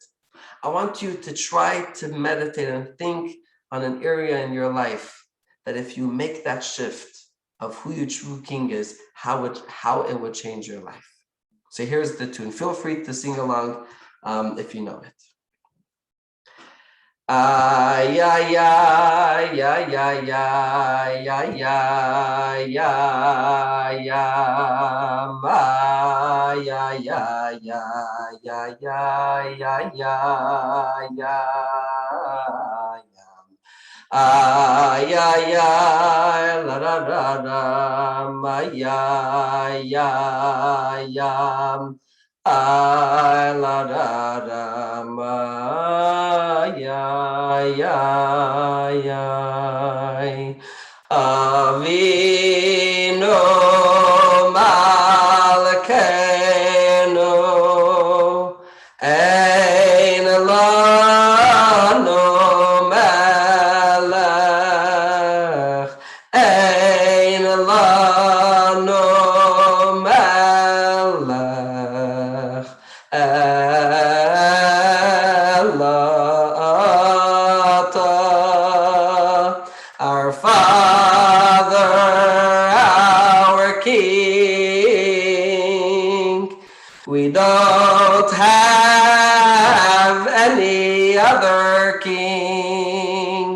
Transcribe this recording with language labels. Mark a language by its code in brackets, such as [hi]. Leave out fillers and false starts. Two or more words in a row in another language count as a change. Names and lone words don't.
[en] I want you to try to meditate and think on an area in your life that if you make that shift of who your true king is, how it would change your life. So here's the tune. Feel free to sing along if you know it. Ay, ay, ay, ay, ay, ay, ay, ay, ay, ay, ay, ay, ay, ay, ay, la la la la, ay, ay, ay, ay, la la la, ay, ay, ay, [he] Avinu מלכנו, אין לנו מלך, אין לנו מלך, אלא אתה, [en] our Father, our King. We don't have any other kings.